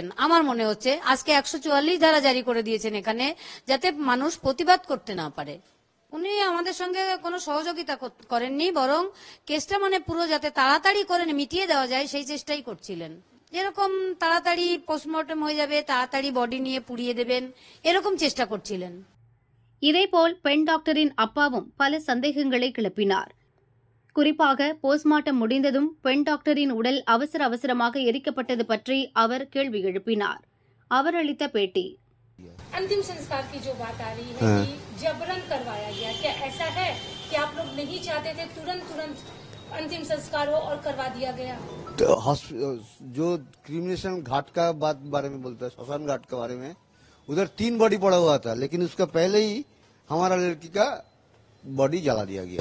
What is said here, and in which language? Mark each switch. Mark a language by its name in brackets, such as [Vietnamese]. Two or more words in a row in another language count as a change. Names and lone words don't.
[Bangla] আমার মনে হচ্ছে আজকে 144 ধারা জারি করে দিয়েছেন এখানে, যাতে মানুষ প্রতিবাদ করতে না পারে। উনি আমাদের সঙ্গে কোনো সহযোগিতা করেননি, বরং কেসটা পুরো যাতে তাড়াতাড়ি করে মিটিয়ে দেওয়া যায় সেই চেষ্টাই করছিলেন। যেরকম তাড়াতাড়ি পোস্টমর্টম হয়ে যাবে, তাড়াতাড়ি বডি নিয়ে পুড়িয়ে দেবেন, எரக்கம் চেষ্টা করছিলেন। [Tamil] இதேபோல் பெண் டாக்டரின் அப்பாவும் பல சந்தேகங்களை கிளப்பினார். குறிப்பாக போஸ்ட்மார்ட்டம் முடிந்ததும் பெண் டாக்டரின் உடல் அவசரமாக எரிக்கப்பட்டது பற்றி அவர் கேள்வி எழுப்பினார். அவர் அளித்த பேட்டி. [Hindi] अंतिम संस्कार की जो बात आ रही है कि जबरन करवाया गया, क्या ऐसा है कि आप लोग नहीं चाहते थे तुरंत अंतिम संस्कार हो और करवा दिया गया? तो जो क्रिमिनेशन घाट का बारे में बोलता है, श्मशान घाट के बारे में, उधर 3 बॉडी पड़ा हुआ था, लेकिन उसका पहले ही हमारा लड़की का बॉडी जला दिया गया।